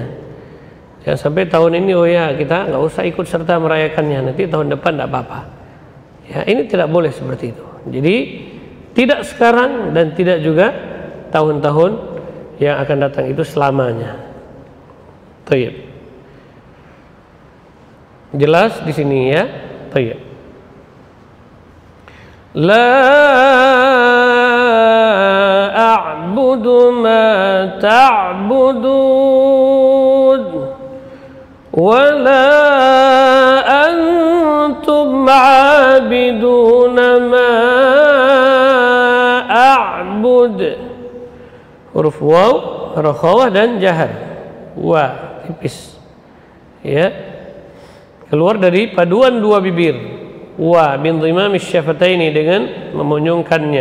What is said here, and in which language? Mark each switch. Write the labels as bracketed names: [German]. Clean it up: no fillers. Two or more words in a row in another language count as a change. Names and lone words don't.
[Indonesian] Jangan sampai tahun ini, oh ya, kita nggak usah ikut serta merayakannya, nanti tahun depan tidak apa-apa. Ya, ini tidak boleh seperti itu. Jadi tidak sekarang dan tidak juga tahun-tahun yang akan datang itu selamanya. Tayyib. Jelas di sini, ya. Tayyib. [Arabic] La a'budu ma ta'budun wa la antum 'abiduna ma a'bud. [Indonesian] Huruf waw, rakhawah dan jahar. Wa tipis, ya, keluar dari paduan dua bibir. [Arabic] Wa bin dhimam syafataini, [Indonesian] dengan memunyungkannya.